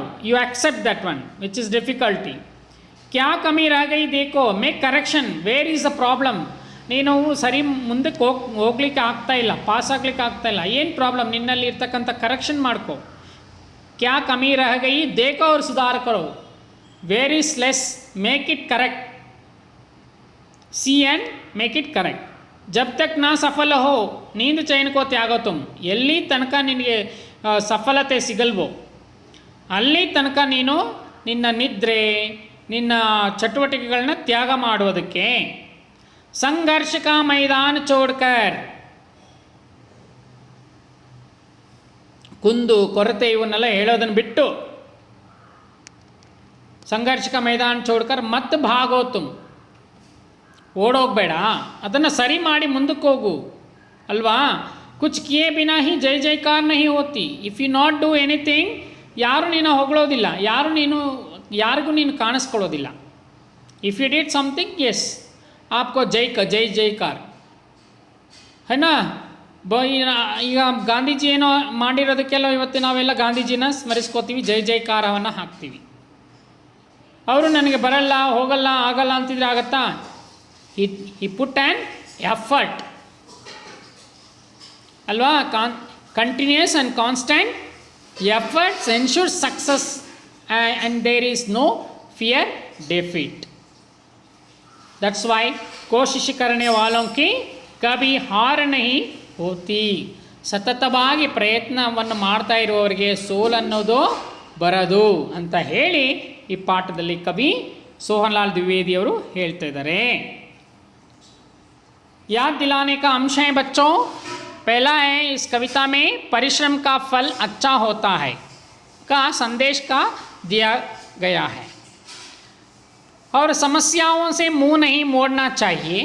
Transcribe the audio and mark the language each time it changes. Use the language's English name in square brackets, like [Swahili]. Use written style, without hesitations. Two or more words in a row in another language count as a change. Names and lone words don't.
[English] You accept that one which is difficulty. [Hindi] क्या कमी रह गई देखो, [English] make correction, where is the problem. [Kannada] ನೀನು ಸರಿ ಮುಂದಕ್ಕೆ ಹೋಗ್ಲಿಕ್ಕೆ ಆಗ್ತಾ ಇಲ್ಲ, ಪಾಸ್ ಆಗ್ಲಿಕ್ಕೆ ಆಗ್ತಾ ಇಲ್ಲ, ಏನು ಪ್ರಾಬ್ಲಮ್, ನಿನ್ನಲ್ಲಿ ಇರ್ತಕ್ಕಂಥ ಕರೆಕ್ಷನ್ ಮಾಡ್ಕೋ. [Hindi] क्या कमी रह गई देखो और सुधार करो, [English] Where is less make it correct, see and make it correct. [Hindi] जब तक ना सफल हो नींद चैन को त्यागो तुम, [Kannada] ಎಲ್ಲಿ ತನಕ ನಿನಗೆ ಸಫಲತೆ ಸಿಗಲ್ವೋ ಅಲ್ಲಿ ತನಕ ನೀನು ನಿನ್ನ ನಿದ್ರೆ, ನಿನ್ನ ಚಟುವಟಿಕೆಗಳನ್ನ ತ್ಯಾಗ ಮಾಡೋದಕ್ಕೆ. [Hindi] संघर्ष का मैदान छोड़कर, [Kannada] ಕುಂದು ಕೊರತೆ ಇವನ್ನೆಲ್ಲ ಹೇಳೋದನ್ನು ಬಿಟ್ಟು [Hindi] संघर्ष का मैदान छोड़कर मत भागो तुम, [Kannada] ಓಡೋಗ್ಬೇಡ, ಅದನ್ನು ಸರಿ ಮಾಡಿ ಮುಂದಕ್ಕೆ ಹೋಗು ಅಲ್ವಾ. [Hindi] कुछ किए बिना ही जय जयकार नहीं होती, [English] If you not do anything, [Kannada] ಯಾರು ನೀನು ಹೊಗಳೋದಿಲ್ಲ, ಯಾರಿಗೂ ನೀನು ಕಾಣಿಸ್ಕೊಳ್ಳೋದಿಲ್ಲ. [English] If you did something, yes [Hindi] आपको जय जयकार है ना. [Kannada] ಈಗ ಗಾಂಧೀಜಿ ಏನೋ ಮಾಡಿರೋದಕ್ಕೆಲ್ಲ ಇವತ್ತು ನಾವೆಲ್ಲ ಗಾಂಧೀಜಿನ ಸ್ಮರಿಸ್ಕೋತೀವಿ, ಜೈ ಜೈಕಾರವನ್ನು ಹಾಕ್ತೀವಿ. ಅವರು ನನಗೆ ಬರಲ್ಲ, ಹೋಗಲ್ಲ, ಆಗಲ್ಲ ಅಂತಿದ್ರೆ ಆಗತ್ತಾ? [English] He put an effort ಅಲ್ವಾ. Continuous and constant efforts ensure success and there is no fear defeat. That's why [Hindi] कोशिश करने वालों की कभी हार नहीं होती. [Kannada] ಸತತವಾಗಿ ಪ್ರಯತ್ನವನ್ನು ಮಾಡ್ತಾ ಇರುವವರಿಗೆ ಸೋಲನ್ನೋದು ಬರದು ಅಂತ ಹೇಳಿ ಈ ಪಾಠದಲ್ಲಿ ಕವಿ ಸೋಹನ್ಲಾಲ್ ದ್ವಿವೇದಿಯವರು ಹೇಳ್ತಾ ಇದ್ದಾರೆ. [Hindi] याद दिलाने का अंश है बच्चों. पहला है इस कविता में परिश्रम का फल अच्छा होता है का संदेश का दिया गया है और समस्याओं से मुंह नहीं मोड़ना चाहिए.